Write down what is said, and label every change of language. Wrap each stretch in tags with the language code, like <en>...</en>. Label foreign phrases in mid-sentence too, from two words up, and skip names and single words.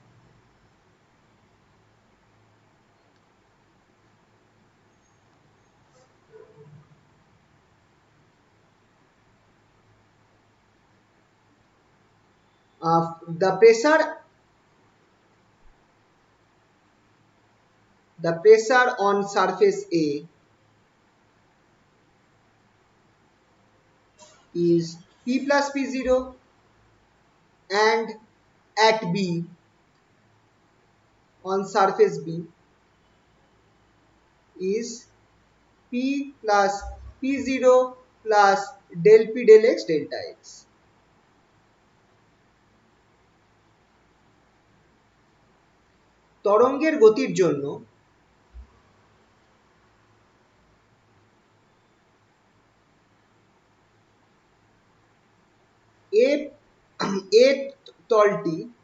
<en>The pressure on surface A is P plus P0 and at B on surface B is P plus P0 plus del P del X delta X.</en> <bn>তরঙ্গের গতির জন্য এ তলটি</bn>